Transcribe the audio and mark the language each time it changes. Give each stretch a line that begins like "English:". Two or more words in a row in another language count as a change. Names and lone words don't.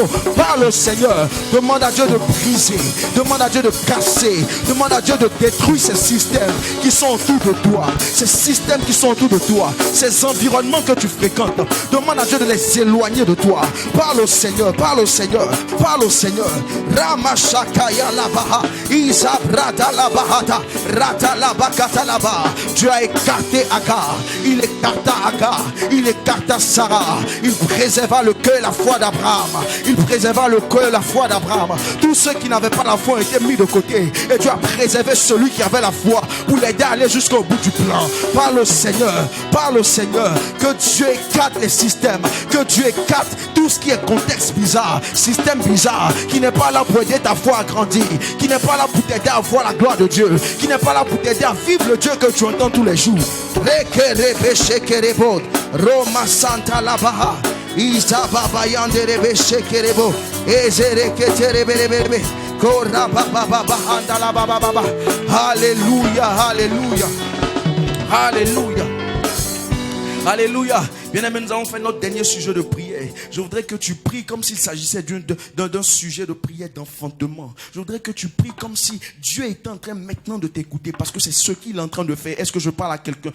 French: Parle au Seigneur, demande à Dieu de briser, demande à Dieu de casser, demande à Dieu de détruire ces systèmes qui sont autour de toi, ces systèmes qui sont autour de toi, ces environnements que tu fréquentes. Demande à Dieu de les éloigner de toi. Parle au Seigneur, parle au Seigneur, parle au Seigneur. Ramashakaya labaha, Isabrata labahata, Rata labakata laba. Dieu a écarté Agar, il écarta Agar, il écarta Sarah, il préserva le cœur et la foi d'Abraham, il préserva le cœur et la foi d'Abraham. Tous ceux qui n'avaient pas la foi ont été mis de côté et Dieu a préservé celui qui avait la foi pour l'aider à aller jusqu'au bout du plan. Parle au Seigneur, que Dieu écarte les systèmes, que Dieu écarte tout ce qui est contexte bizarre, système bizarre, qui n'est pas là pour aider ta foi à grandir, qui n'est pas là pour t'aider à voir la gloire de Dieu, qui n'est pas là pour t'aider à vivre le Dieu que tu entends tous les jours. Roma Santa Labaha, Isababa Yanderebe Shekerebo, Ezereketerebelebe, Korababa Handalababa. Alléluia, alléluia, alléluia. Alléluia. Bien-aimés, nous allons faire notre dernier sujet de prière. Je voudrais que tu pries comme s'il s'agissait d'un sujet de prière d'enfantement. Je voudrais que tu pries comme si Dieu était en train maintenant de t'écouter, parce que c'est ce qu'il est en train de faire. Est-ce que je parle à quelqu'un?